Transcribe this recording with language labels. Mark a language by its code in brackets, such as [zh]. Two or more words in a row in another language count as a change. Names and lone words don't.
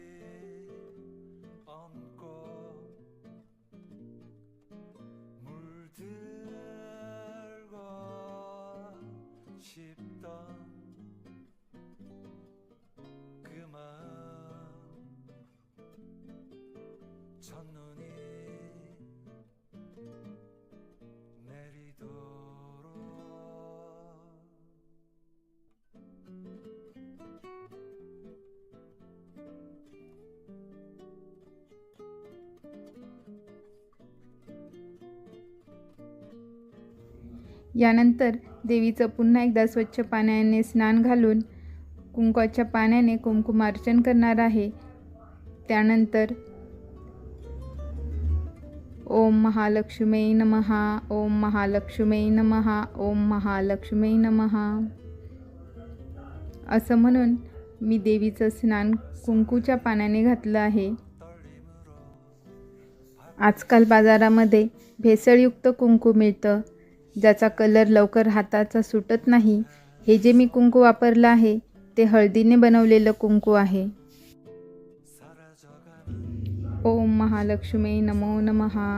[ko] 얹고 물들고 싶던 그 마음 첫눈이 내리도록 [mr] यानंतर देवीचं पुन्हा एकदा स्वच्छ पाण्याने स्नान घालून कुंकवाच्या पाण्याने कुंकुमार्चन करणार आहे. त्यानंतर [sa] ओम महालक्ष्मी नमः, ओम महालक्ष्मी नमः, ओम महालक्ष्मी नमः [mr] असं म्हणून मी देवीचं स्नान कुंकूच्या पाण्याने घातलं आहे. आजकाल बाजारामध्ये भेसळयुक्त कुंकू मिळतं, ज्याचा कलर लवकर हाताचा सुटत नाही. हे जे मी कुंकू वापरलं आहे ते हळदीने बनवलेलं कुंकू आहे. [sa] ओम महालक्ष्मी नमो नमः.